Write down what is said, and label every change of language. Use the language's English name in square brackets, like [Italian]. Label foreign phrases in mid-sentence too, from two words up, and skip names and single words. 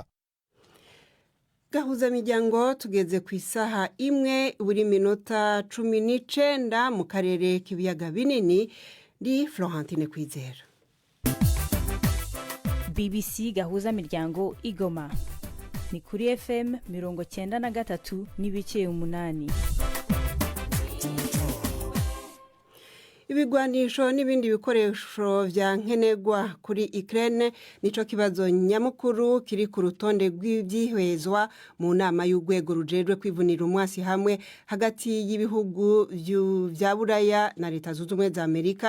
[Rundi] Gahuzamiryango tugeze ku isaha imwe buri minota 19 mu karere k'ibiyaga binini. Ndi Florentine Kwizera. BBC Gahuzamiryango Igoma ni kuri FM 93 n'ibice 8. Ibigwanisho n'ibindi bikoresho vya nkenerwa kuri Ukraine nico kibazo nyamukuru kiri ku rutonde rw'ibyihwezwa mu nama y'urwego rujejwe kwivunira umwasi hamwe hagati y'ibihugu vya Buraya na Leta Zunze Ubumwe za Amerika.